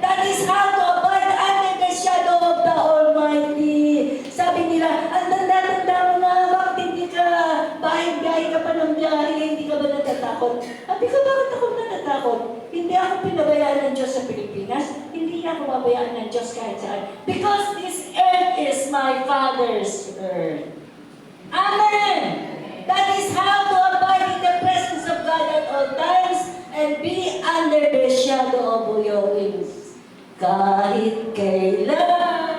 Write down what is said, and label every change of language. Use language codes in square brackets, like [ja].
[en] That is how to abide under the shadow of the Almighty. [tl] Sabi nila, ang tanda-tanda mo na, bakit hindi ka, bahay-biyahe ka pa ng biyahe, hindi ka ba natatakot? Sabi ko, bakit ako natatakot? Hindi ako pinabayaan ng Diyos sa Pilipinas, hindi ako mabayaan ng Diyos kahit saan. [en] Because this earth is my Father's earth. Amen! That is how to abide in the presence of God at all times and be under the shadow of your wings. [tl] Kahit kailan